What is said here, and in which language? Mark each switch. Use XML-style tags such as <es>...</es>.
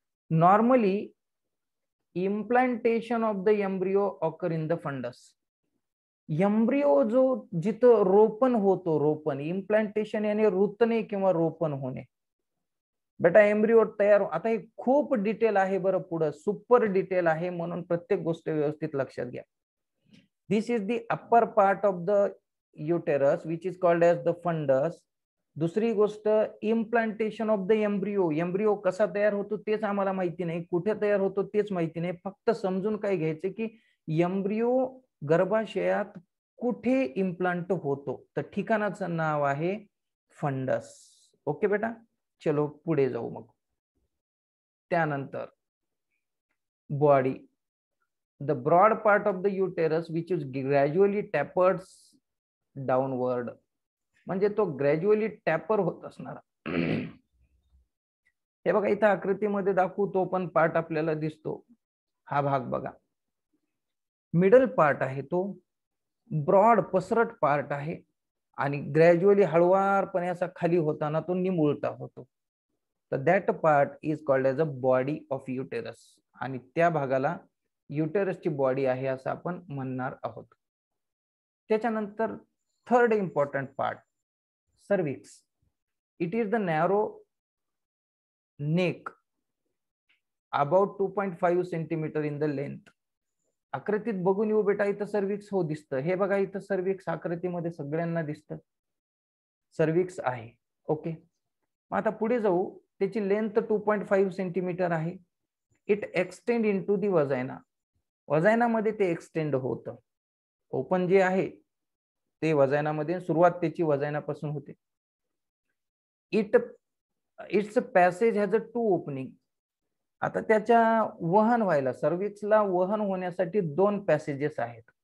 <en>Normally implantation of the embryo occur in the fundus.</en> <mr>Embryo जो जिथं रोपण होतो, रोपण इम्प्लांटेशन याने रुतणे किंवा रोपण होणे. बेटा एम्ब्रियो तयार, आता हे खूप डिटेल आहे बरं, पुढं सुपर डिटेल आहे, म्हणून प्रत्येक गोष्ट व्यवस्थित लक्षात घ्या.</mr> <en>This is the upper part of the uterus which is called as the fundus.</en> <mr>दुसरी गोष्ट</mr> <en>Implantation of the embryo.</en> <mr>Embryo कसा तयार होतो तेच आम्हाला माहिती नाही, कुठे तयार होतो तेच माहिती नाही, फक्त समजून काय घ्यायचं की एम्ब्रियो गर्भाशयात कुठे इम्प्लांट होतो, तर ठिकाणाचं नाव आहे फंडस. ओके बेटा, चलो पुढे जाऊ. मग त्यानंतर body,</mr> <en>the broad part of the uterus which is gradually tapers downward,</en> <mr>म्हणजे तो ग्रॅज्युअली टॅपर होत असणारा. हे बघा इथं आकृतीमध्ये दाखवू, तो पण पार्ट आपल्याला दिसतो. हा भाग बघा, मिडल पार्ट आहे, तो ब्रॉड पसरट पार्ट आहे आणि ग्रॅज्युअली हळुवारपणे असा खाली होताना तो निमुळता होतो. तर</mr> <en>that part is called as a body of uterus,</en> <mr>आणि त्या भागाला युटेरसची बॉडी आहे असं आपण म्हणणार आहोत. त्याच्यानंतर third important part, cervix.</mr> <en>It is the narrow neck about 2.5 centimetre in the length.</en> <mr>आकृतीत बघून येऊ बेटा, इथं सर्विक्स हो दिसतं. हे बघा इथं सर्विक्स आकृतीमध्ये सगळ्यांना दिसतं, सर्विक्स आहे. ओके, मग आता पुढे जाऊ. त्याची लेंथ 2.5 सेंटीमीटर आहे.</mr> <en>It extend into the vagina.</en> <mr>वजायनामध्ये ते एक्सटेंड होतं. ओपन जे आहे ते वजायनामध्ये, सुरुवात त्याची वजायनापासून होते.</mr> <en>Its passage has a 2 opening.</en> <mr>आता त्याच्या वहन व्हायला, सर्विक्सला वहन होण्यासाठी 2 पॅसेजेस आहेत.</mr>